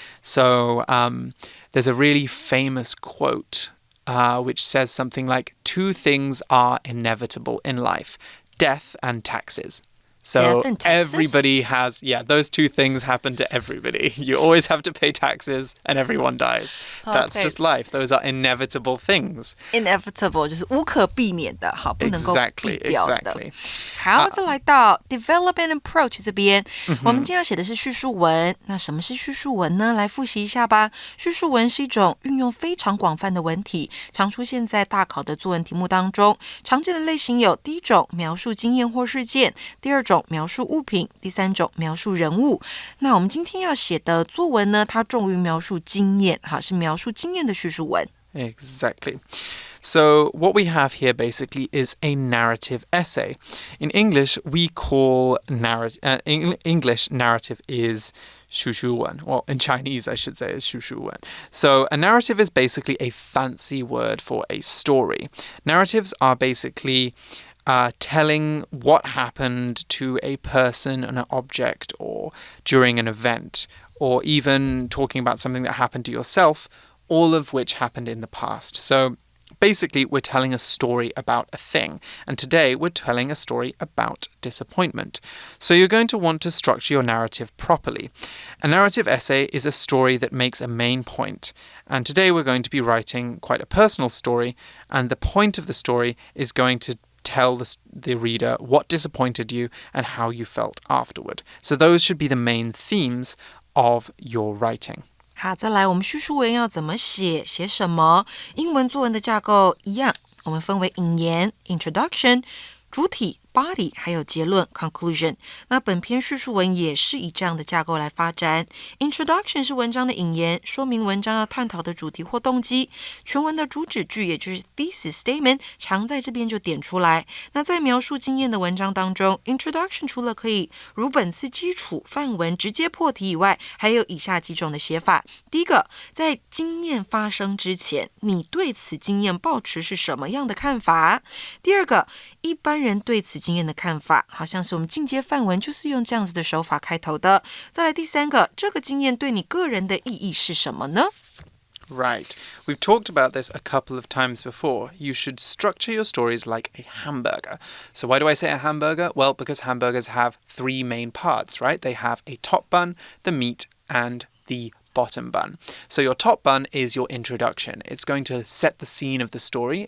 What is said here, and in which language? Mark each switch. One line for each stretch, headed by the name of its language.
English: So there's a really famous quote which says something like, 2 things are inevitable in life: death and taxes. So everybody has, those 2 things happen to everybody. You always have to pay taxes and everyone dies. That's just life. Those are inevitable things.
Chinese: Inevitable 就是无可避免的，好，不能够避掉的。
English: Exactly.
Chinese: 好，再来到
English: develop and approach
Chinese: 这边，我们今天要写的是叙述文。那什么是叙述文呢？来复习一下吧。叙述文是一种运用非常广泛的文体，常出现在大考的作文题目当中。常见的类型有：第一种描述经验或事件，第二种描述物品，第三种描述人物。那我们今天要写的作文呢，它重于描述经验，是描述经验的叙述文。
English: Exactly. So what we have here basically is a narrative essay. In English, we call English narrative is 叙述文. Well, in Chinese, I should say, is 叙述文. So a narrative is basically a fancy word for a story. Narratives are basically telling what happened to a person, an object, or during an event, or even talking about something that happened to yourself, all of which happened in the past. So basically, we're telling a story about a thing. And today, we're telling a story about disappointment. So you're going to want to structure your narrative properly. A narrative essay is a story that makes a main point. And today, we're going to be writing quite a personal story. And the point of the story is going to tell the reader what disappointed you and how you felt afterward. So those should be the main themes of your writing.
Chinese: 好，再来，我们叙述文要怎么写，写什么？英文作文的架构一样，我们分为引言 （introduction）、主体 body 还有结论 conclusion。那本篇叙述文也是以这样的架构来发展。Introduction 是文章的引言，说明文章要探讨的主题或动机。全文的主旨句，也就是 thesis statement， 常在这边就点出来。那在描述经验的文章当中 ，Introduction 除了可以如本次基础范文直接破题以外，还有以下几种的写法。第一个，在经验发生之前，你对此经验抱持是什么样的看法？第二个，一般人对此经验的看法，好像是我们进阶范文就是用这样子的手法开头的。再来第三个，这个经验对你个人的意义是什么呢？
English: Right. We've talked about this a couple of times before. You should structure your stories like a hamburger. So why do I say a hamburger? Well, because hamburgers have three main parts, right? They have a top bun, the meat, and the bottom bun. So your top bun is your introduction. It's going to set the scene of the story.